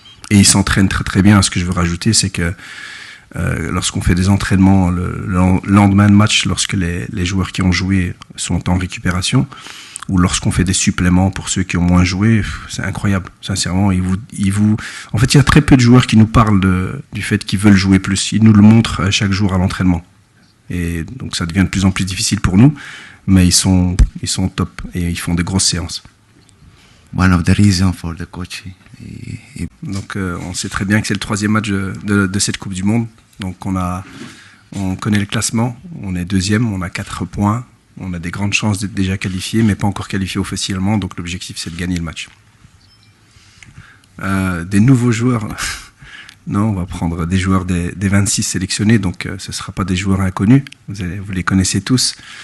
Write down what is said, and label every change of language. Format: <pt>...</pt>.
<fr>Et ils s'entraînent très très bien. Ce que je veux rajouter, c'est que lorsqu'on fait des entraînements le lendemain de match, lorsque les joueurs qui ont joué sont en récupération, ou lorsqu'on fait des suppléments pour ceux qui ont moins joué, c'est incroyable. Sincèrement, en fait, il y a très peu de joueurs qui nous parlent du fait qu'ils veulent jouer plus. Ils nous le montrent chaque jour à l'entraînement. Et donc ça devient de plus en plus difficile pour nous, mais ils sont top et ils font des grosses séances.</fr> <en>One of the reasons for the coach.</en> <fr>Donc on sait très bien que c'est le 3e match de cette Coupe du Monde. Donc on connaît le classement, on est 2e, on a 4 points, on a des grandes chances d'être déjà qualifiés, mais pas encore qualifiés officiellement, donc l'objectif c'est de gagner le match. Des nouveaux joueurs, non, on va prendre des joueurs des 26 sélectionnés, donc ce ne sera pas des joueurs inconnus, vous les connaissez tous.</fr>